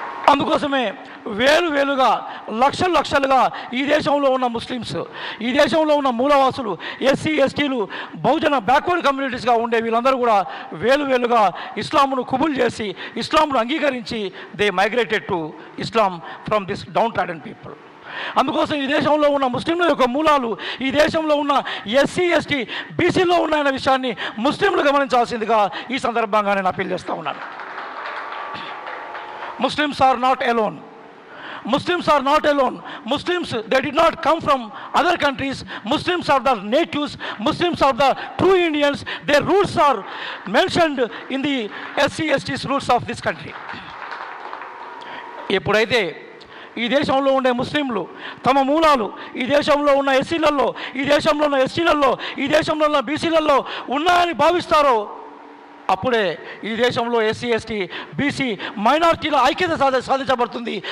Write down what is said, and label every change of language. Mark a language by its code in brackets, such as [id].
[te] అందుకోసమే వేలుగా, లక్షలుగా ఈ దేశంలో ఉన్న ముస్లిమ్స్, ఈ దేశంలో ఉన్న మూలవాసులు, ఎస్సీ ఎస్టీలు, బహుజన బ్యాక్వర్డ్ కమ్యూనిటీస్గా ఉండే వీళ్ళందరూ కూడా వేలుగా ఇస్లాంను కుబుల్ చేసి, ఇస్లాంను అంగీకరించి [en] They migrated to Islam from this downtrodden people. [te] అందుకోసం ఈ దేశంలో ఉన్న ముస్లింల యొక్క మూలాలు ఈ దేశంలో ఉన్న ఎస్సీ ఎస్టీ బీసీలో ఉన్నాయన్న విషయాన్ని ముస్లింలు గమనించాల్సిందిగా ఈ సందర్భంగా నేను అప్పీల్ చేస్తూ ఉన్నాను. [en] Muslims are not alone. Muslims, they did not come from other countries. Muslims are the natives. Muslims are the true Indians. Their roots are mentioned in the SC/ST's roots of this country. [te] ఎప్పుడైతే ఈ దేశంలో ఉండే ముస్లింలు తమ మూలాలు ఈ దేశంలో ఉన్న ఎస్సీలలో, ఈ దేశంలో ఉన్న ఎస్టీలలో, ఈ దేశంలో ఉన్న బీసీలలో ఉన్నాయని భావిస్తారో అప్పుడే ఈ దేశంలో ఎస్సీ ఎస్టీ బీసీ మైనారిటీల ఐక్యత సాధించబడుతుంది.